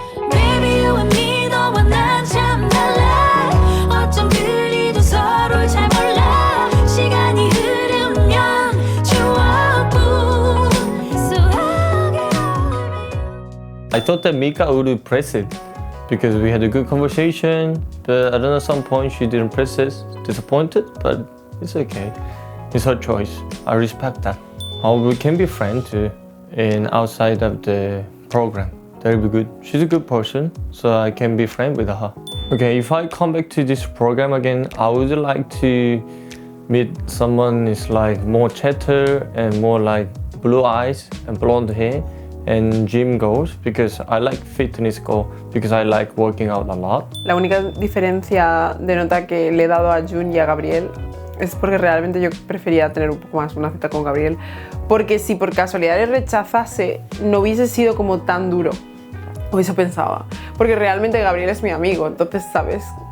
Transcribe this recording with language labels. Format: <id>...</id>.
<en>Baby, you and me,</en> <ko>너와 난 참 달라. 어쩜 그리도 서로를 잘 몰라. 시간이 흐르면 추억뿐 수하게</ko> <en>I thought that Mika would press it because we had a good conversation, but I don't know, at some point she didn't press it. Disappointed, but it's okay. It's her choice. I respect that. We can be friends too, and outside of the program. That'll be good. She's a good person, so I can be friends with her. Okay, if I come back to this program again, I would like to meet someone is like more chatter and more like blue eyes and blonde hair and gym goals because I like fitness goal because I like working out a lot.</en> <es>La única diferencia de nota que le he dado a Jun y a Gabriel es porque realmente yo prefería tener un poco más una cita con Gabriel, porque si por casualidad le rechazase no hubiese sido como tan duro, o eso pensaba, porque realmente Gabriel es mi amigo, entonces, ¿sabes?</es>